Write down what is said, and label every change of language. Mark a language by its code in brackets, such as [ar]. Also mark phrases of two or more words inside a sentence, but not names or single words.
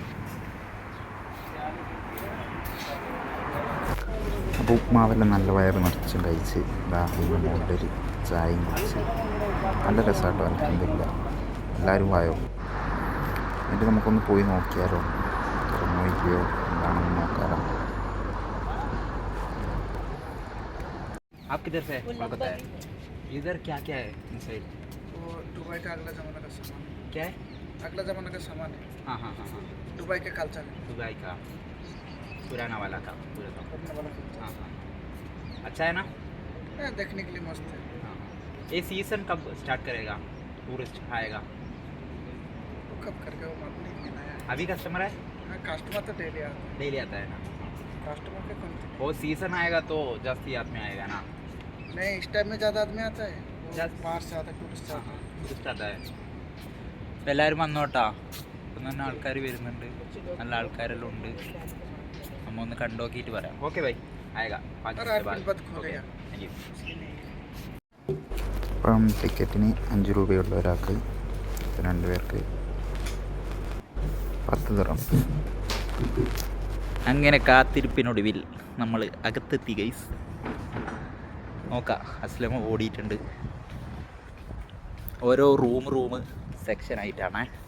[ml] അപ്പോൾ ഉപ്മാവെല്ലാം നല്ല വയറ് നിറച്ചും കഴിച്ച് അതിൻ്റെ മുകളിലൊരു ചായയും കുടിച്ച് നല്ല രസമായിട്ടോ. എനിക്കെന്തില്ല, എല്ലാവരും വായോ. എന്നിട്ട് നമുക്കൊന്ന് പോയി നോക്കിയാലോ, തുറന്നു നോക്കിയോ എന്താണെന്ന് നോക്കാലോ. [hi] आप किधर से कोलकाता है? इधर क्या क्या है इनसाइड? वो दुबई का अगला ज़माना का सामान है। क्या है? अगला ज़माना का सामान है। हाँ हाँ हाँ हाँ, दुबई का कल्चर है। दुबई का पुराना वाला का पूरा का। करने वाला culture। हाँ हाँ, अच्छा है ना? हाँ, देखने के लिए मस्त है। हाँ, ये सीज़न कब स्टार्ट करेगा? टूरिस्ट आएगा वो कब करके वो मालूम नहीं बनाया है। अभी कस्टमर है? हाँ, कस्टमर तो डेली आता है ना? कस्टमर के कम थे। वो सीज़न आएगा तो जास्ती आदमी आएगा ना? नहीं, इस टाइम में ज़्यादा आदमी आता है। ज़्यादा- बाहर से आता है, टूरिस्ट से आता है। [ml] ടൂറിസ്റ്റ് അതായത് എല്ലാവരും വന്നോട്ടാ. ഇപ്പം തന്നെ ആൾക്കാർ വരുന്നുണ്ട്, നല്ല ആൾക്കാരെല്ലാം ഉണ്ട്. നമ്മ ഒന്ന് കണ്ടോക്കിയിട്ട് പറയാം. [en] okay bye, [ml] ആയേഗാ. [hi] और आप दिन बाद खोलेगा। [ml] ഇപ്പം ടിക്കറ്റിന് 5 രൂപയുള്ള ഒരാൾക്ക്, 2 പേർക്ക് 10 ദിർഹം. അങ്ങനെ കാത്തിരിപ്പിനൊടുവിൽ നമ്മൾ അകത്തെത്തി ഗൈസ്. നോക്കാം, അസ്ലമ ഓടിയിട്ടുണ്ട്. ഓരോ റൂം സെക്ഷനായിട്ടാണ്.